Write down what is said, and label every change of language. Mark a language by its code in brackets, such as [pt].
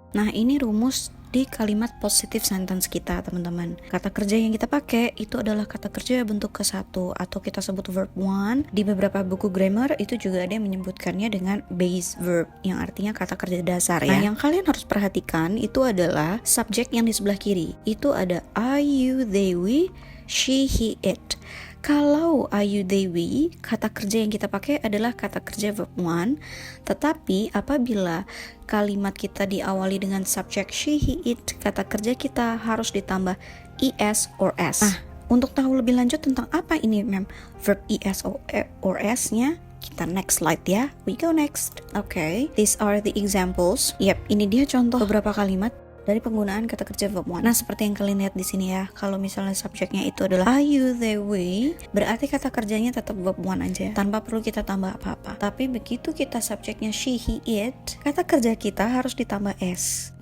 [id] Nah, ini rumus di kalimat positive sentence kita, teman-teman. Kata kerja yang kita pakai itu adalah kata kerja bentuk ke-1 atau kita sebut verb 1. Di beberapa buku grammar itu juga ada yang menyebutkannya dengan base verb yang artinya kata kerja dasar ya. Nah, yang kalian harus perhatikan itu adalah subjek yang di sebelah kiri. Itu ada I, you, they, we, she, he, it. Kalau ayu, they, we, kata kerja yang kita pakai adalah kata kerja verb 1. Tetapi apabila kalimat kita diawali dengan subjek she, he, it, kata kerja kita harus ditambah es or s. Nah, untuk tahu lebih lanjut tentang apa ini, ma'am, verb es or s-nya, kita [en] next slide [id] ya. [en] We go next. Okay, these are the examples. [id] Yep, ini dia contoh beberapa kalimat dari penggunaan kata kerja verb 1. Nah, seperti yang kalian lihat di sini ya, kalau misalnya subjeknya itu adalah I, you, they, we, berarti kata kerjanya tetap verb 1 aja, tanpa perlu kita tambah apa-apa. Tapi begitu kita subjeknya she, he, it, kata kerja kita harus ditambah s.